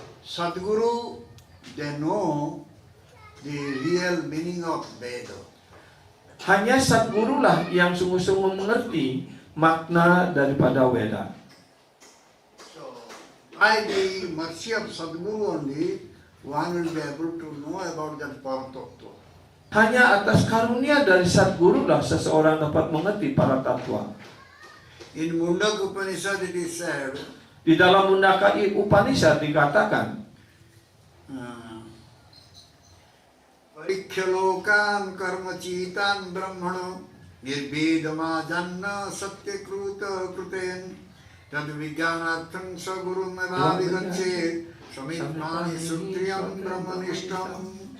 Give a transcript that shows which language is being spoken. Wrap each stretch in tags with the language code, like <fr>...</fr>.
<en>Sadguru, they know the real meaning of Veda.</en> <id>Hanya Sadguru lah yang sungguh-sungguh mengerti makna daripada Weda.</id> <en>So, by the mercy of Sadguru only, one will be able to know about that Paratattva.</en> <id>Hanya atas karunia dari Sadguru lah seseorang dapat mengerti para tatwa.</id> <en>In Mundaka Upanishad it is said,</en> <id>Di dalam Mundaka Upanishad dikatakan,</id> <sa>Parikhyalokan karmacitan brahmano nirvedama janna satyakruta kruten tad vijnanatham saguru mevavigacche samitmani sutriyam brahmanishtam.</sa>